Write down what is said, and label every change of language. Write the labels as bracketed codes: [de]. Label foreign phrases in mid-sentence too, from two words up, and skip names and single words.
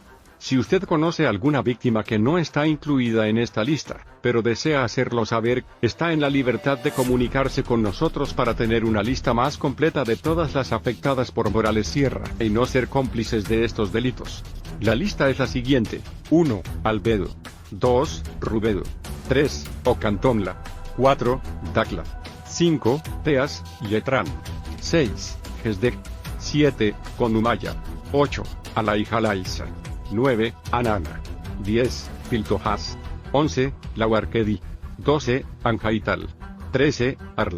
[es] Si usted conoce alguna víctima que no está incluida en esta lista, pero desea hacerlo saber, está en la libertad de comunicarse con nosotros para tener una lista más completa de todas las afectadas por Morales Sierra y no ser cómplices de estos delitos. La lista es la siguiente: 1. Albedo. 2. Rubedo. 3. Ocantomla. 4. Dacla. 5. Teas, Yetrán. 6. Gesdek. 7. Conumaya. 8. Alaijalaisa. 9. Anana. 10. Piltojas. 11. Lahuarquedi. 12. Anjaital. 13. Arla.